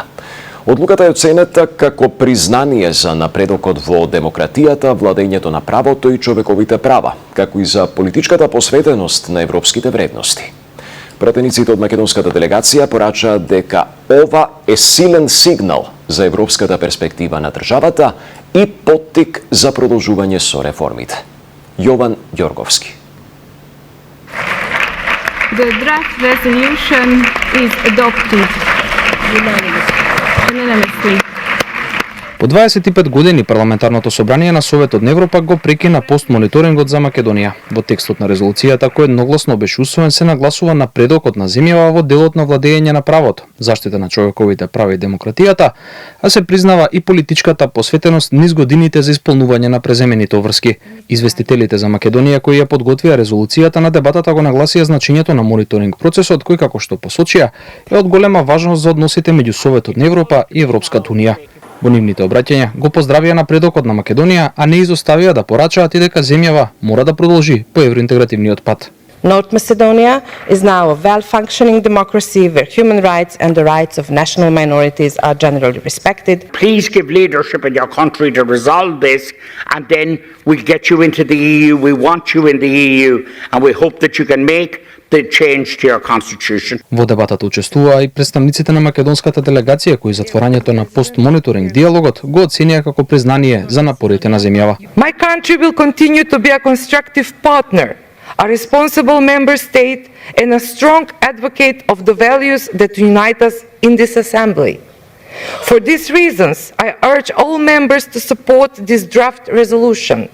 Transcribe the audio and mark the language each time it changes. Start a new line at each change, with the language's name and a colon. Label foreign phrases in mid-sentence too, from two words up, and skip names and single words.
Macedonian: Одлуката е оценета како признание за напредокот во демократијата, владењето на правото и човековите права, како и за политичката посветеност на европските вредности. Пратениците од македонската делегација порачаат дека ова е силен сигнал за европската перспектива на државата и поттик за продолжување со реформите. Јован Ѓорговски.
English: The draft resolution is adopted unanimously.
Macedonian: По 25 години парламентарното собрание на Советот на Европа го прекина постмониторингот за Македонија. Во текстот на резолуцијата кој едногласно беше усвоен се нагласува напредокот на земјава во делот на владење на правото, заштита на човековите права и демократијата, а се признава и политичката посветеност низ годините за исполнување на преземените обврски. Известителите за Македонија кои ја подготвија резолуцијата на дебатата го нагласија значењето на мониторинг процесот кој како што посочија е од голема важност за односите меѓу Советот на Европа и Европската Унија. Во нивните обраќања го поздравија напредокот на Македонија, а не изоставија да порачаат и дека земјава мора да продолжи по евроинтегративниот пат.
English: North Macedonia is now a well-functioning democracy where human rights and the rights of national minorities are generally respected. Please give leadership in your country to resolve this, and then we'll get you into the EU. We want you in the EU, and we hope that you can make the change to your constitution.
Macedonian: Во дебатата учествуваа и представниците на македонската делегација кои затворањето на постмониторинг диалогот го оценија како признание за напорите на земјава.
English: My country will continue to be a constructive partner, a responsible member state and a strong advocate of the values that unite us in this assembly. For these reasons, I urge all members to support this draft resolution.